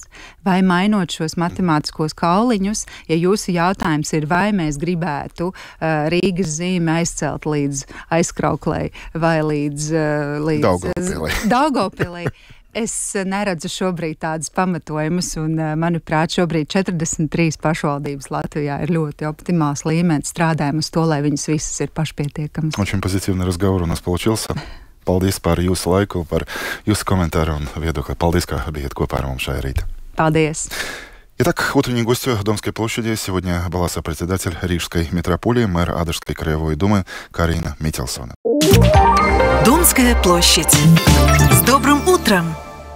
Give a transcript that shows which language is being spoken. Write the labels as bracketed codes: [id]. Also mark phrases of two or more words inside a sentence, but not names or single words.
[lv] Vai mainot šos matemātiskos kauliņus, ja jūsu jautājums ir, vai mēs gribētu Rīgas zīmi aizcelt līdz Aizkrauklei vai līdz Daugavpilī. Es neredzu šobrīd tādas pamatojumus, un, manuprāt, šobrīd 43 pašvaldības Latvijā ir ļoti optimāls līmenis. Strādājam uz to, lai viņas visas ir pašpietiekamas. [ru] Очень позитивный разговор у нас получился. [lv] Paldies par jūsu laiku, par jūsu komentāru un viedokli. Paldies, ka bijāt kopā ar mums šajā rītā. Paldies! [ru] Итак, утренней гостью Домской площади сегодня была сопредседатель Рижской метрополии, мэр Адыжской краевой думы Карина Мителсона. Домская площадь. С добрым утром!